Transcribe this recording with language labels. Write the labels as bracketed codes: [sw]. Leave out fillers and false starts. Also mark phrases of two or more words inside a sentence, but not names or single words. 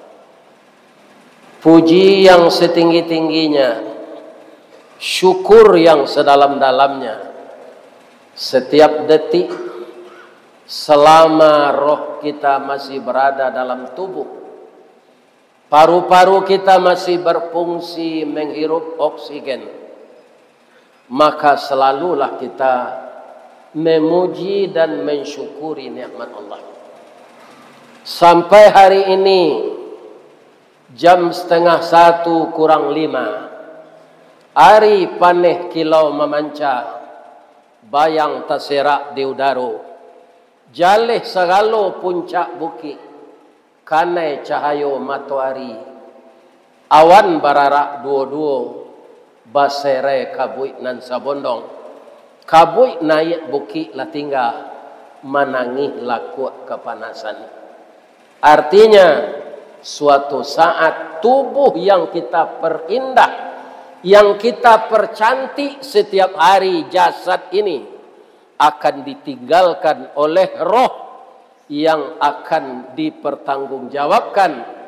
[id] Puji yang setinggi-tingginya, syukur yang sedalam-dalamnya, setiap detik selama roh kita masih berada dalam tubuh, paru-paru kita masih berfungsi menghirup oksigen, maka selalulah kita memuji dan mensyukuri nikmat Allah. Sampai hari ini jam 12:30 kurang 5, [min] Ari paneh kilau memanca, bayang terserak di udara. Jalih segalo puncak bukit, kanai cahayo matahari. Awan bararak dua-dua, basere kabui nan sabondong. Kabui naik bukit lah tinggal, menangih laku kepanasan. [id] Artinya, suatu saat tubuh yang kita perindah, yang kita percantik setiap hari, jasad ini akan ditinggalkan oleh roh yang akan dipertanggungjawabkan.